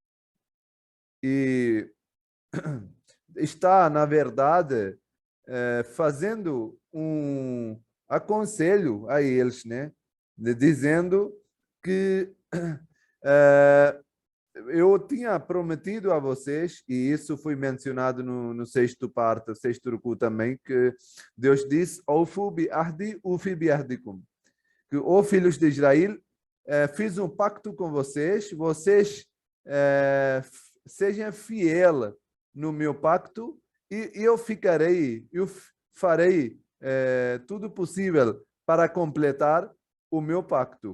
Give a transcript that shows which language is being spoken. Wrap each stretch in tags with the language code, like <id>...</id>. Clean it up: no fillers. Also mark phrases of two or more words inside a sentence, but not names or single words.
<pt>E está, na verdade, fazendo um aconselho a eles, né? Dizendo que eu tinha prometido a vocês, e isso foi mencionado no sexto parte, sexto ruku também, que Deus disse,</pt> <ar>أوفوا بعهدي أوف بعهدكم,</ar> <pt>que, ó filhos de Israel, fiz um pacto com vocês, vocês seja fiel no meu pacto e eu farei tudo possível para completar o meu pacto.</pt>